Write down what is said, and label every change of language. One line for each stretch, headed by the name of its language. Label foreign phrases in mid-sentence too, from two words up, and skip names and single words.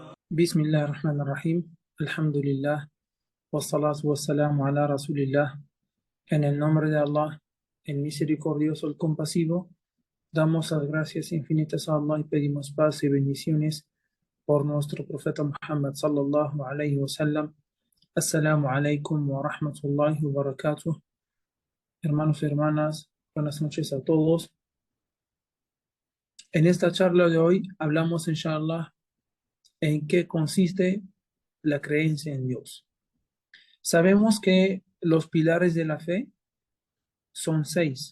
Arabic: بسم الله الرحمن الرحيم. Alhamdulillah. والصلاة والسلام على رسول الله.
Spanish: En el nombre de Allah, el misericordioso, el compasivo, damos las gracias infinitas a Allah y pedimos paz y bendiciones por nuestro profeta Muhammad
Arabic: صلى الله عليه وسلم. السلام عليكم ورحمة الله وبركاته.
Spanish: Hermanos y hermanas, buenas noches a todos. En esta charla de hoy hablamos, inshallah, en qué consiste la creencia en Dios. Sabemos que los pilares de la fe son 6.